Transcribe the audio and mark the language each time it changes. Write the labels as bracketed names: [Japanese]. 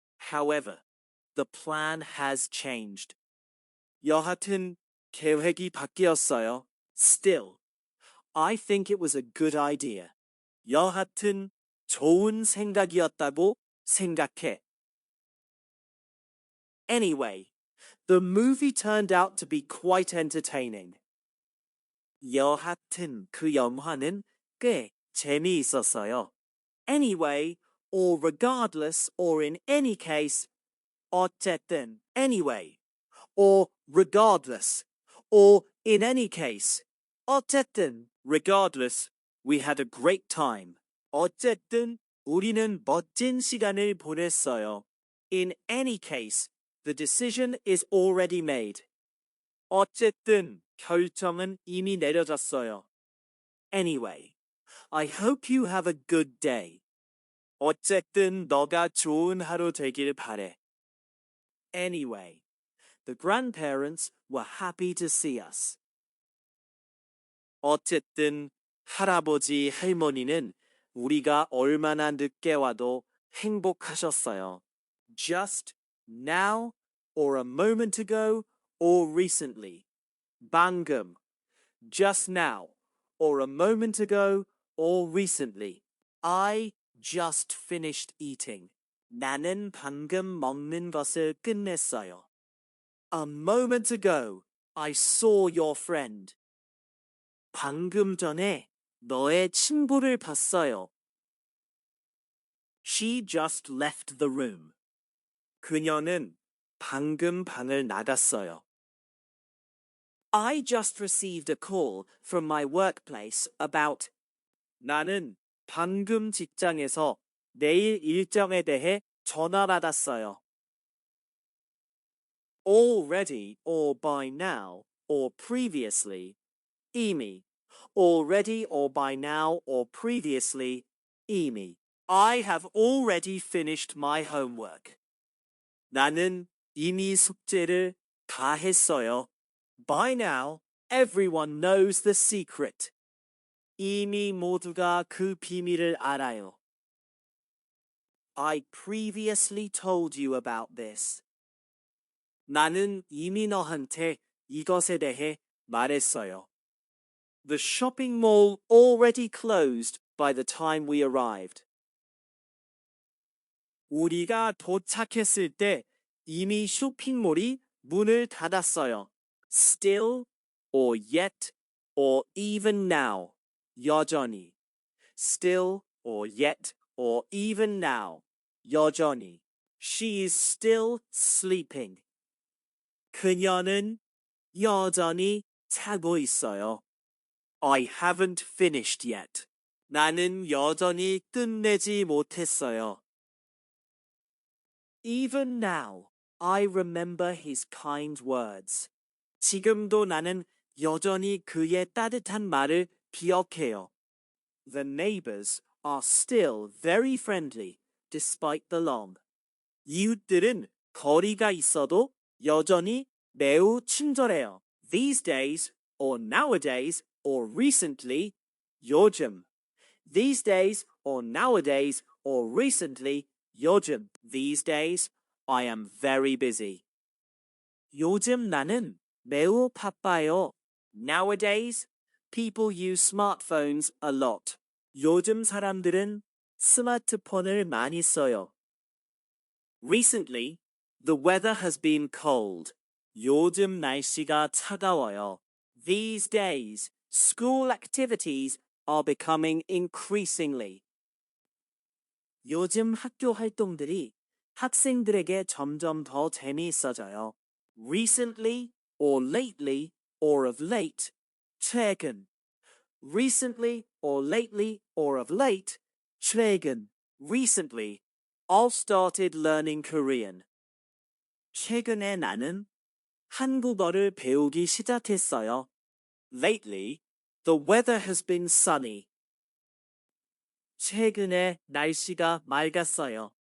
[English] However, the plan has changed. [Korean] 여하튼 계획이 바뀌었어요. [English] Still, I think it was a good idea. [Korean] 여하튼 좋은 생각이었다고 생각해. [English] Anyway, the movie turned out to be quite entertaining. [Korean] 여하튼 그 영화는 꽤 재미있었어요. [English] Anyway, or regardless, or in any case, [Korean] 어쨌든, [English] anyway, or regardless, or in any case, 어쨌든, regardless, we had a great time. [Korean] 어쨌든, 우리는 멋진 시간을 보냈어요. [English] In any case, the decision is already made. [Korean] 어쨌든, 결정은 이미 내려졌어요. [English] Anyway, I hope you have a good day. [Korean] 어쨌든 너가 좋은 하루 되길 바래. [English] Anyway, the grandparents were happy to see us. [Korean] 어쨌든 할아버지 할머니는 우리가 얼마나 늦게 와도 행복하셨어요. [English] Just now, or a moment ago, or recently. [Korean] 방금, [English] just now, or a moment ago, or recently. I just finished eating. [Korean] 나는 방금 먹는 것을 끝냈어요. [English] A moment ago, I saw your friend. [Korean] 방금 전에 너의 친구를 봤어요. [English] She just left the room. [Korean] 그녀는 방금 방을 나갔어요. [English] I just received a call from my workplace about [Korean] 나는 방금 직장에서 내일 일정에 대해 전화 받았어요. [English] Already or by now or previously, [Korean] 이미. [English] Already or by now or previously, [Korean] 이미. [English] I have already finished my homework. [Korean] 나는 이미 숙제를 다 했어요. [English] By now, everyone knows the secret. [Korean] 이미 모두가 그 비밀을 알아요. [English] I previously told you about this. [Korean] 나는 이미 너한테 이것에 대해 말했어요. [English] The shopping mall already closed by the time we arrived. [Korean] 우리가 도착했을 때 이미 쇼핑몰이 문을 닫았어요. [English] Still, or yet, or even now. [Korean] 여전히. [English] Still, or yet, or even now. [Korean] 여전히. [English] She is still sleeping. [Korean] 그녀는 여전히 자고 있어요. [English] I haven't finished yet. [Korean] 나는 여전히 끝내지 못했어요. [English] Even now, I remember his kind words. [Korean] 지금도 나는 여전히 그의 따뜻한 말을 기억해요. [English] The neighbors are still very friendly, despite the long. [Korean] 이웃들은 거리가 있어도 여전히 매우 친절해요. [English] These days, or nowadays, or recently, [Korean] 요즘. [English] These days, or nowadays, or recently, [Korean] 요즘. [English] These days, I am very busy. [Korean] 요즘 나는 매우 바빠요. [English] Nowadays, People use smartphones a lot. [Korean] 요즘 사람들은 스마트폰을 많이 써요. [English] Recently, the weather has been cold. [Korean] 요즘 날씨가 차가워요. [English] These days, school activities are becoming increasingly. [Korean] 요즘 학교 활동들이 학생들에게 점점 더 재미있어져요. [English] Recently or lately or of late, [Korean] 최근. [English] Recently or lately or of late, [Korean] 최근. [English] Recently, all started learning Korean. [Korean] 최근에 나는 한국어를 배우기 시작했어요. [English] Lately, the weather has been sunny. [Korean] 최근에 날씨가 맑았어요.